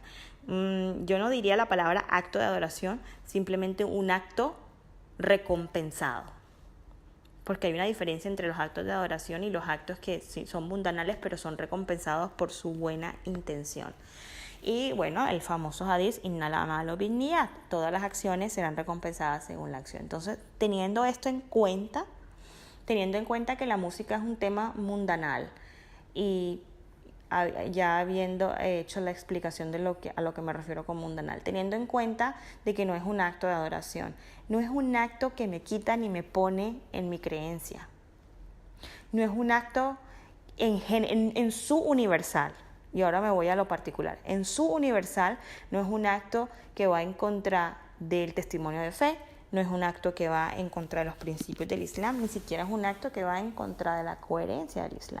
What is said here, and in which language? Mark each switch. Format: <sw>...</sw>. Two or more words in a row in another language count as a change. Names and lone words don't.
<es>Yo no diría la palabra acto de adoración, simplemente un acto recompensado. Porque hay una diferencia entre los actos de adoración y los actos que sí son mundanales, pero son recompensados por su buena intención. Y bueno, el famoso hadís,</es> <ar>إنما الأعمال بالنيات,</ar> <es>todas las acciones serán recompensadas según la acción. Entonces, teniendo esto en cuenta, que la música es un tema mundanal, y ya habiendo hecho la explicación de a lo que me refiero con mundanal, teniendo en cuenta de que no es un acto de adoración, no es un acto que me quita ni me pone en mi creencia, no es un acto en su universal, y ahora me voy a lo particular, en su universal no es un acto que va en contra del testimonio de fe, no es un acto que va en contra de los principios del Islam, ni siquiera es un acto que va en contra de la coherencia del Islam.</es>